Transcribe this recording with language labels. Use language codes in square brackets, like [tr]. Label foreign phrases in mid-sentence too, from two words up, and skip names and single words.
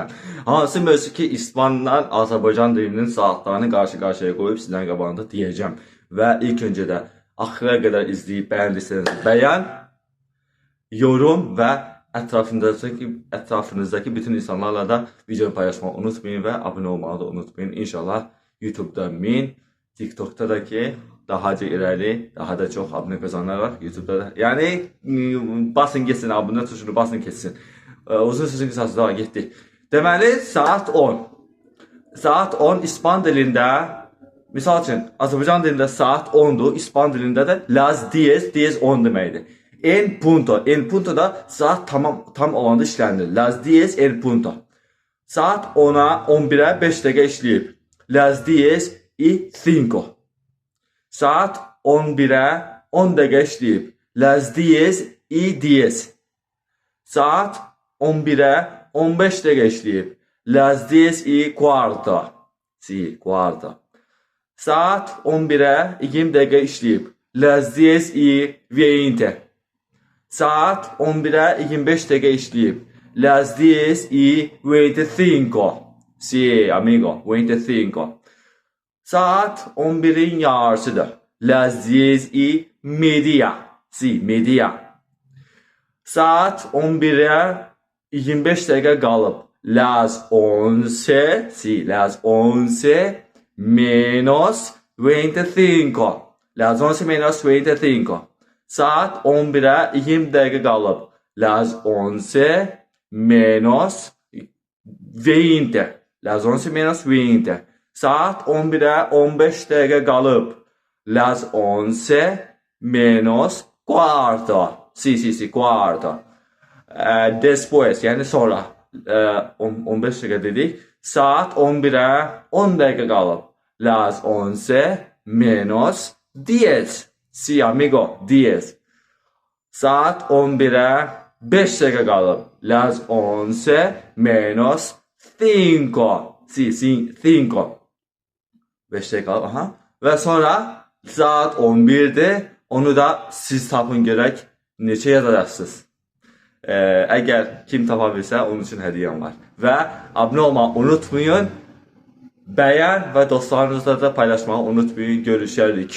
[az] Hansı mövzu ki, İspanla Azərbaycan dilinin saatlarını qarşı-qarşıya qoyub sizlərin qabağında deyəcəm. Və ilk öncə də axıra qədər izləyib bəyəndiyseniz bəyən, yorum və ətrafınızdakı bütün insanlarla da videonu paylaşmayı unutmayın və abunə olmağı da unutmayın. [tr] İnşallah YouTube'da 1000, TikTok'ta da ki daha da ileri, daha da çok abone kazanırlar YouTube'da da. Yani basın geçsin, abone tuşunu basın geçsin. Uzun sözün kısası daha gitti. [az] Deməli saat 10. Saat 10 İspan dilində, misal üçün Azərbaycan dilində saat 10'dur, İspan dilində də [es] las 10, [az] 10 deməkdir. [es] En punto [az] da saat tam olanda işlənir. [es] Las 10 en punto. [az] Saat 10'a 11'e 5 dəqiqə işləyib. [es] Las 10:05. [az] Saat 11'e 10 dəqiqə işləyib. [es] Las 10:10. [az] Saat 11'e 15 dəqiqə işləyib. [es] Las 10:15. Sí, cuarto. [az] Saat 11'e 20 dəqiqə işləyib. [es] Las 10:20. [az] Saat 11'e 25 dəqiqə işləyib. [es] Las 10:25. Sí, amigo, 25. [az] Saat 11'in yarısıdır. [es] Las 10:30. Sí, media. [az] Saat 11'e 25 dəqiqə qalıb. [es] Las 11. Sí, las 11 menos 25. Las 11 menos 25. [az] Saat 11'e 20 dəqiqə qalıb. [es] Las 11 menos 20. Las 11 menos 20. [az] Saat 11'e 15 dəqiqə qalıb. [es] Las 11 menos cuarto. Sí, cuarto. Después, [az] yani sonra 15 dəqiqə dedik. Saat 11'e 10 dəqiqə qalıb. [es] Las 11 menos 10. Sí, amigo, 10. [az] Saat 11'e 5 dəqiqə qalıb. [es] Las 11 menos 5. [az] Sí, 5. 5 dəqiqə qalıb, aha. Və sonra saat 11'dir. Onu da siz tapın görək neçə yazacaqsınız. Əgər kim tapa bilsə onun üçün hədiyyəm var. Və abunə olmağı unutmayın. Bəyən və dostlarınızla da paylaşmağı unutmayın.